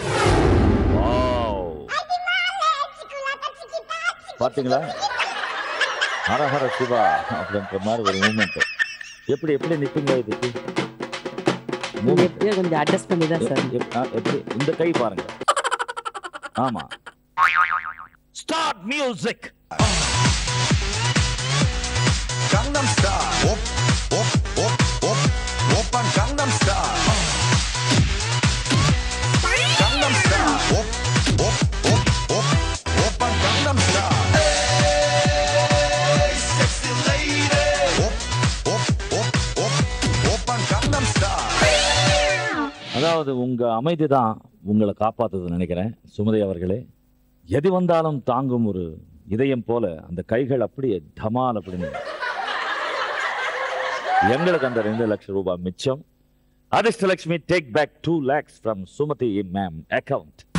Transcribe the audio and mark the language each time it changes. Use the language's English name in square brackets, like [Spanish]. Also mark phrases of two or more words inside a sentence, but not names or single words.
[Tamil] பாத்தீங்களா, ஹரஹர சிவா அப்படின்ற மாதிரி ஒரு மூமெண்ட். எப்படி நிப்பீங்க இதுக்கு? கொஞ்சம் அட்ஜஸ்ட் பண்ணி தான் சார். எப்படி இந்த கை பாருங்க. ஆமா, [English] start music. Gangnam Style. Op, op, op, op, open Gangnam Style. Gangnam Style. Op, op, op, op, open Gangnam Style. Hey, sexy lady. Op, op, op, op, open Gangnam Style. [Tamil] அதாவது உங்க அமைதி தான் உங்களை காப்பாத்துதுன்னு நினைக்கிறேன் சுமதி அவர்களே. எது வந்தாலும் தாங்கும் ஒரு இதயம் போல அந்த கைகள் அப்படியே டமால் அப்படின்னு. எங்களுக்கு அந்த 2 லட்சம் ரூபாய் மிச்சம். [English] அதிர்ஷ்டலட்சுமி take back 2 lakhs from சுமதி ma'am account.